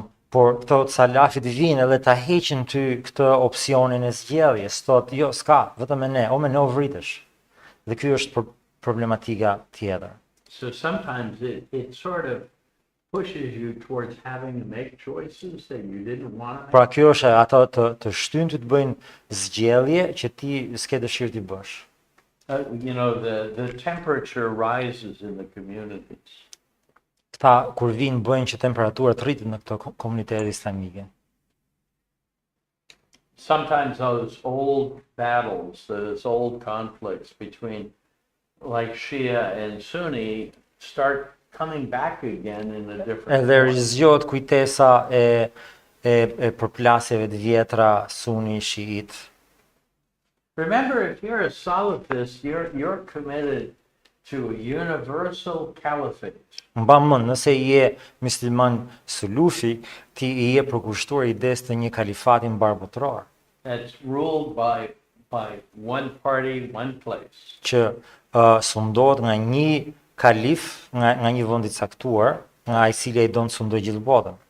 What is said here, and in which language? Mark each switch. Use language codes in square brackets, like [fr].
[sq] Por këto salafit vinë edhe ta heqin ty këtë opsionin e zgjedhjes, thotë jo, s'ka, vetëm me ne o vritesh. Dhe ky është problematika tjetër. [en] So sometimes it sort of pushes you towards having to make choices that you didn't want to make. [sq] Pra kjo është ato të shtyn ty të bëjnë zgjedhje që ti s'ke dëshirë t'i bësh. [en] You know, the temperature rises in the communities. [sq] Këta kur vinë bëjnë që temperatura të rritet në këto komunitete islamike. [en] Sometimes those old battles, those old conflicts between like Shia and Sunni start coming back again in a different [sq] Edhe rizjohet kujtesa e përplasjeve të vjetra sunni shiit. [en] Remember, if you're a Salafist, you're committed to a universal caliphate. [sq] Mba mend, nëse je musliman sulufi, ti i je përkushtuar idesë të një kalifati mbarbotror. [en] That's ruled by one party, one place. [sq] Që sundohet nga një kalif, nga një vend i caktuar, nga ai cili ai don të sundojë gjithë botën.